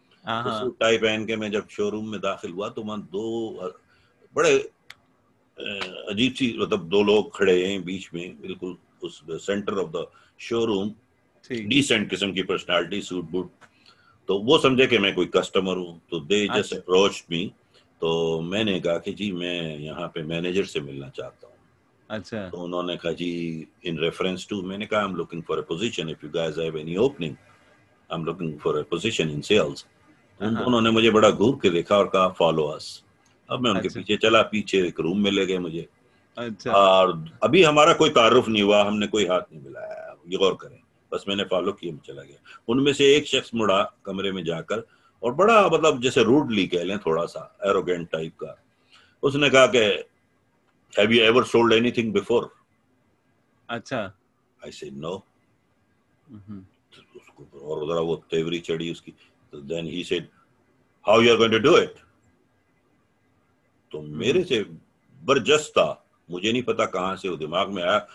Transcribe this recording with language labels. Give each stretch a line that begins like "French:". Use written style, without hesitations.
Urdu: تو suit tie پہن کے میں جب شو روم میں داخل ہوا تو وہاں دو بڑے عجیب سی مطلب دو لوگ کھڑے ہیں بیچ میں بالکل اس centre of the show room, decent قسم کی پرسنالٹی, سوٹ بوٹ. تو وہ سمجھے کہ میں کوئی کسٹمر ہوں, تو
English: They just approached me.
Urdu: تو میں نے کہا کہ جی میں یہاں پہ مینیجر سے ملنا چاہتا ہوں. اچھا. تو انہوں نے کہا
English: جی in reference to, میں نے کہا I'm looking for a position, if you guys have any opening, I'm looking for a position in sales.
Urdu: انہوں نے مجھے بڑا گھور کے دیکھا اور کہا
English: Follow us.
Urdu: اب میں ان کے پیچھے چلا, پیچھے ایک روم میں لے گئے مجھے. اور ابھی ہمارا کوئی تعارف نہیں ہوا, ہم نے کوئی ہاتھ نہیں ملایا, یہ غور کریں. بس میں نے فالو کیا, میں چلا گیا. ان میں سے ایک شخص مڑا کمرے میں جا کر اور بڑا مطلب جیسے روڈلی کہہ لیں, تھوڑا سا ایروگینٹ ٹائپ کا. اس نے کہا کہ
English: have you ever sold anything before?
Urdu: اچھا.
English: I said no.
Urdu: اس کو اور ذرا وہ تیوری چڑھی اس کی.
English: Then he said how you are going to do it?
Urdu: تو میرے سے برجست تھا, مجھے نہیں پتا کہاں سے وہ دماغ میں آیا.